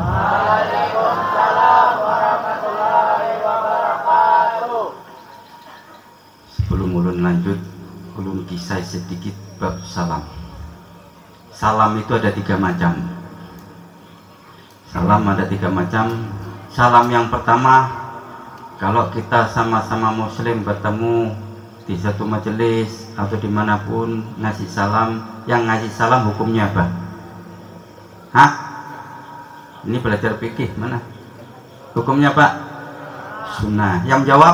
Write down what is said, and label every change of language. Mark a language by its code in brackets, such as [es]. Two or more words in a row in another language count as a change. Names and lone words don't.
[id] Sebelum ulun lanjut, ulun kisah sedikit bab salam. Salam itu ada 3 macam. Salam ada 3 macam. Salam yang pertama, kalau kita sama-sama muslim bertemu di satu majelis atau dimanapun ngasih salam, yang ngasih salam hukumnya apa? Hah? Ini belajar fikih mana? Hukumnya Pak? Sunnah. Yang jawab?